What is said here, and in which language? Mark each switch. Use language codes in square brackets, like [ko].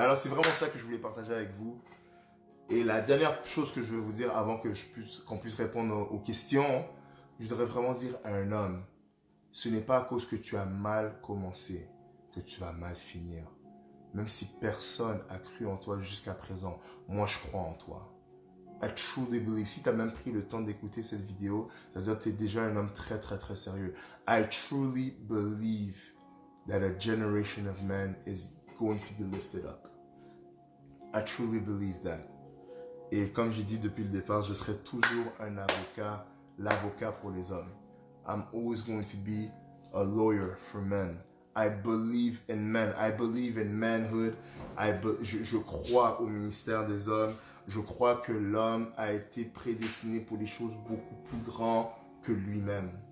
[fr] Alors, c'est vraiment ça que je voulais partager avec vous. Et la dernière chose que je veux vous dire avant que qu'on puisse répondre aux questions, je voudrais vraiment dire à un homme, ce n'est pas à cause que tu as mal commencé que tu vas mal finir. Même si personne a cru en toi jusqu'à présent, moi je crois en toi. [en] I truly believe. [fr] Si tu as même pris le temps d'écouter cette vidéo, c'est-à-dire que tu es déjà un homme très très très sérieux. [en] I truly believe that a generation of men is going to be lifted up. I truly believe that. [fr] Et comme j'ai dit depuis le départ, je serai toujours un avocat, l'avocat pour les hommes. [en] I'm always going to be a lawyer for men. I believe in men. I believe in manhood. [fr] Je crois au ministère des hommes. Je crois que l'homme a été prédestiné pour des choses beaucoup plus grandes que lui-même.